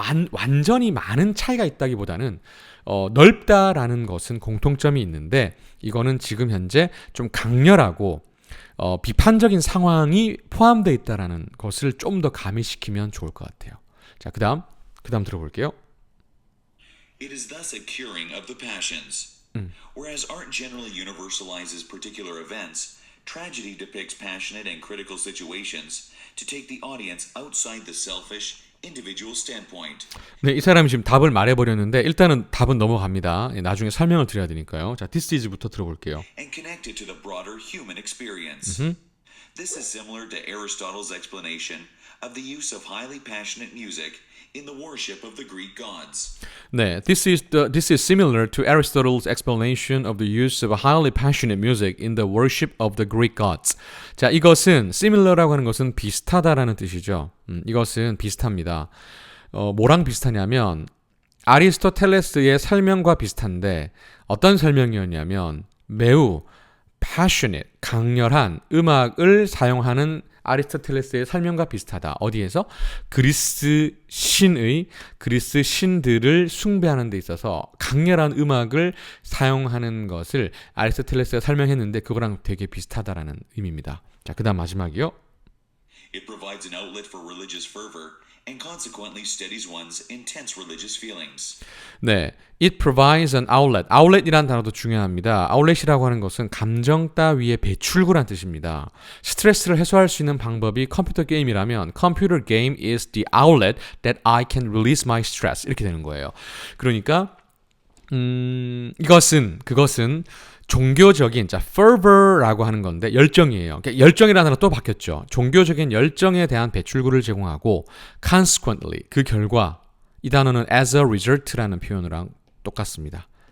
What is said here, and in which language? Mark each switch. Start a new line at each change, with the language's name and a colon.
Korean: 완전히 많은 차이가 있다기보다는 넓다라는 것은 공통점이 있는데 이거는 지금 현재 좀 강렬하고 비판적인 상황이 포함되어 있다라는 것을 좀 더 가미시키면 좋을 것 같아요. 자, 그다음 들어볼게요.
English: It is thus a curing of the passions. Whereas art generally universalizes particular events, tragedy depicts passionate and critical situations to take the audience outside the selfish, individual standpoint.
Korean: 네, 이 사람이 지금 답을 말해버렸는데 일단은 답은 넘어갑니다. 나중에 설명을 드려야 되니까요. 자,
English: this is
Korean: 부터 들어볼게요.
English: And connect it to the broader human experience. This is similar to Aristotle's explanation of the use of highly passionate music in the worship of the Greek gods.
Korean: 네,
English: this is similar to Aristotle's explanation of the use of highly passionate music in the worship of the Greek gods.
Korean: 자, 이것은 similar라고 하는 것은 비슷하다라는 뜻이죠. 이것은 비슷합니다. 뭐랑 비슷하냐면 아리스토텔레스의 설명과 비슷한데 어떤 설명이었냐면 매우 passionate, 강렬한 음악을 사용하는 아리스토텔레스의 설명과 비슷하다. 어디에서? 그리스 신들을 숭배하는 데 있어서 강렬한 음악을 사용하는 것을 아리스토텔레스가 설명했는데 그거랑 되게 비슷하다라는 의미입니다. 자, 그다음 마지막이요.
English: It provides an outlet for religious fervor and consequently steadies one's intense religious feelings.
Korean: 네,
English: it provides an outlet.
Korean: outlet이라는 단어도 중요합니다. outlet이라고 하는 것은 감정 따위의 배출구란 뜻입니다. 스트레스를 해소할 수 있는 방법이 컴퓨터 게임이라면
English: computer game is the outlet that I can release my stress.
Korean: 이렇게 되는 거예요. 그러니까 그것은 종교적인 fervor라고 하는 건데 열정이에요. 그러니까 열정이라는 단어 또 바뀌었죠. 종교적인 열정에 대한 배출구를 제공하고 consequently 그 결과 이 단어는
English: as a result
Korean: 라는 표현이랑 똑같습니다.